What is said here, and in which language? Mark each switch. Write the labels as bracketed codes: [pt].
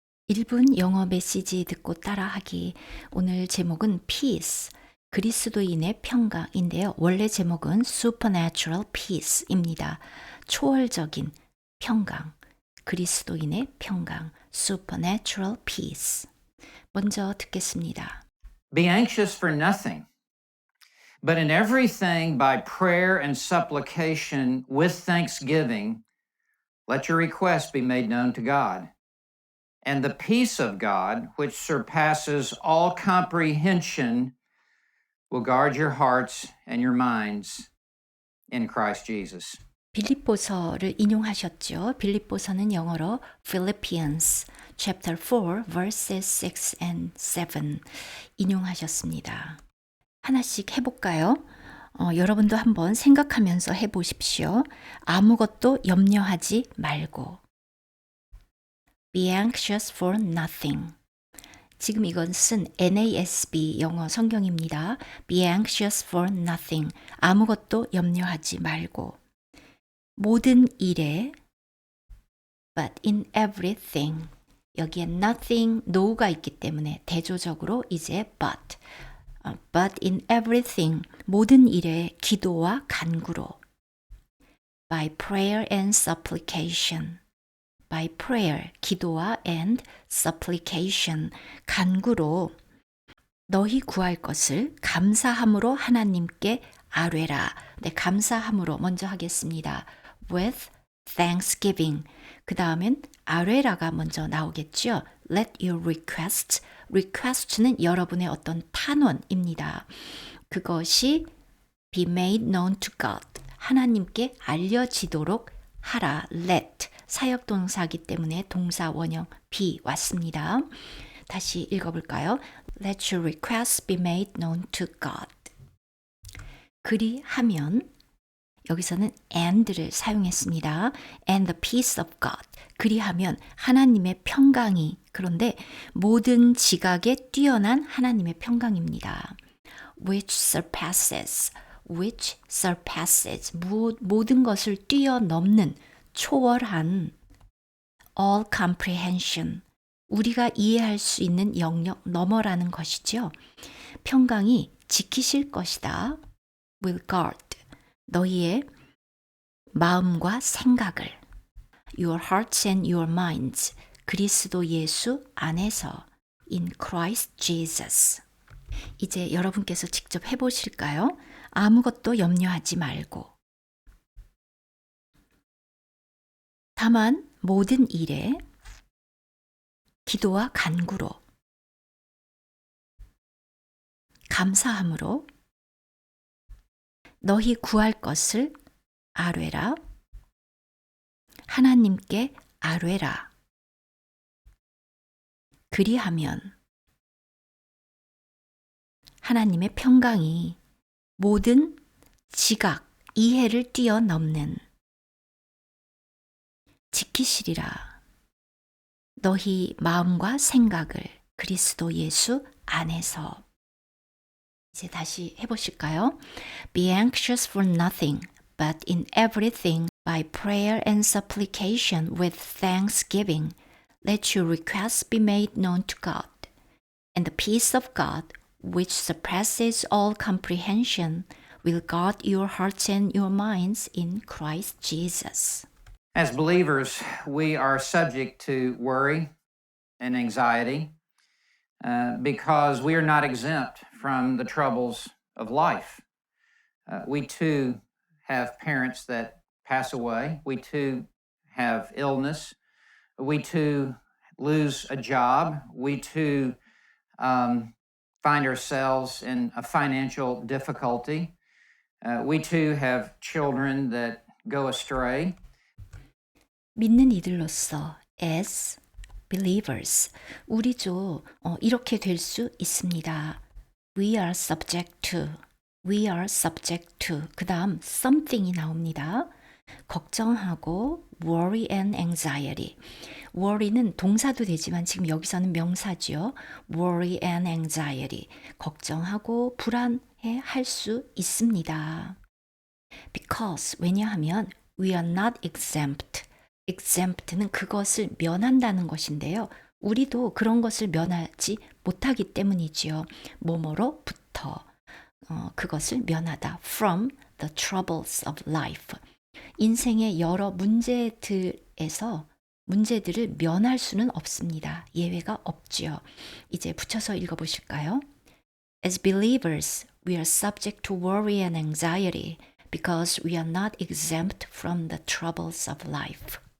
[ko] 1분 영어 메시지 듣고 따라하기. 오늘 제목은 Peace, 그리스도인의 평강인데요. 원래 제목은 Supernatural Peace입니다. 초월적인 평강, 그리스도인의 평강, Supernatural Peace. 먼저 듣겠습니다. [en] Be anxious for nothing, but in everything by prayer and supplication with thanksgiving, let your requests be made known to God. And the peace of God, which surpasses all comprehension, will guard your hearts and your minds in Christ Jesus. [ko] 빌립보서를 인용하셨죠. 빌립보서는 영어로 [en] Philippians chapter 4 verses 6 and 7 [ko] 인용하셨습니다. 하나씩 해볼까요? 여러분도 한번 생각하면서 해보십시오. 아무것도 염려하지 말고. [en] Be anxious for nothing. [ko] 지금 이것은 NASB 영어 성경입니다. [en] Be anxious for nothing. [ko] 아무것도 염려하지 말고. 모든 일에 [en] but in everything. [ko] 여기에 nothing, no가 있기 때문에 대조적으로 이제 [en] but in everything. [ko] 모든 일에 기도와 간구로. [en] By prayer and supplication. By prayer, [ko] 기도와 [en] and supplication, [ko] 간구로 너희 구할 것을 감사함으로 하나님께 아뢰라. 네, 감사함으로 먼저 하겠습니다. [en] With thanksgiving. [ko] 그 다음엔 아뢰라가 먼저 나오겠죠. [en] Let your request는 [ko] 여러분의 어떤 탄원입니다. 그것이 [en] be made known to God. [ko] 하나님께 알려지도록 하라. [en] Let. [ko] 사역동사이기 때문에 동사 원형 be 왔습니다. 다시 읽어볼까요? [en] Let your requests be made known to God. [ko] 그리하면 여기서는 and를 사용했습니다. [en] And the peace of God. [ko] 그리하면 하나님의 평강이, 그런데 모든 지각에 뛰어난 하나님의 평강입니다. [en] which surpasses [ko] 모든 것을 뛰어넘는 초월한 [en] all comprehension, [ko] 우리가 이해할 수 있는 영역 너머라는 것이죠. 평강이 지키실 것이다. [en] will guard, [ko] 너희의 마음과 생각을 [en] your hearts and your minds, [ko] 그리스도 예수 안에서 [en] in Christ Jesus. [ko] 이제 여러분께서 직접 해보실까요? 아무것도 염려하지 말고 다만 모든 일에 기도와 간구로 감사함으로 너희 구할 것을 아뢰라. 하나님께 아뢰라. 그리하면 하나님의 평강이 모든 지각, 이해를 뛰어넘는 지키시리라. 너희 마음과 생각을 그리스도 예수 안에서. 이제 다시 해보실까요? [en] Be anxious for nothing, but in everything by prayer and supplication with thanksgiving. Let your requests be made known to God. And the peace of God, which surpasses all comprehension, will guard your hearts and your minds in Christ Jesus. As believers, we are subject to worry and anxiety because we are not exempt from the troubles of life. We too have parents that pass away. We too have illness. We too lose a job. We too find ourselves in a financial difficulty. We too have children that go astray. [ko] 믿는 이들로서 [en] as believers, [ko] 우리도 이렇게 될 수 있습니다. [en] We are subject to, [ko] 그 다음 [en] something이 [ko] 나옵니다. 걱정하고 [en] worry and anxiety. [ko] worry는 동사도 되지만 지금 여기서는 명사지요. [en] worry and anxiety. [ko] 걱정하고 불안해 할 수 있습니다. [en] Because, [ko] 왜냐하면 [en] we are not exempt. exempt는 [ko] 그것을 면한다는 것인데요. 우리도 그런 것을 면하지 못하기 때문이지요. 뭐뭐로부터 그것을 면하다. [en] From the troubles of life. [ko] 인생의 여러 문제들을 면할 수는 없습니다. 예외가 없지요. 이제 붙여서 읽어보실까요? [en] As believers, we are subject to worry and anxiety because we are not exempt from the troubles of life.